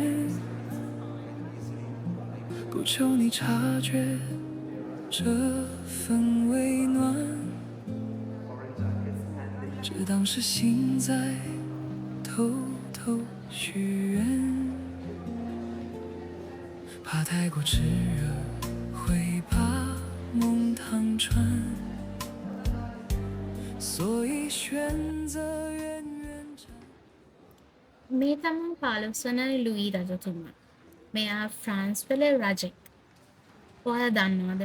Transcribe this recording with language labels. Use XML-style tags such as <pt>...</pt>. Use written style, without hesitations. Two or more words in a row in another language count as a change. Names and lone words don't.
<zh>不求你察觉这份温暖，只当是心在偷偷许愿，怕太过炽热会把梦烫穿，所以选择远远站。</zh> <si>මේ තමයි 15 වන ලුයි රජතුමා. මෙයා ෆ්‍රාන්ස් වල රජෙක්. ඔයාලා දන්නවද?</si>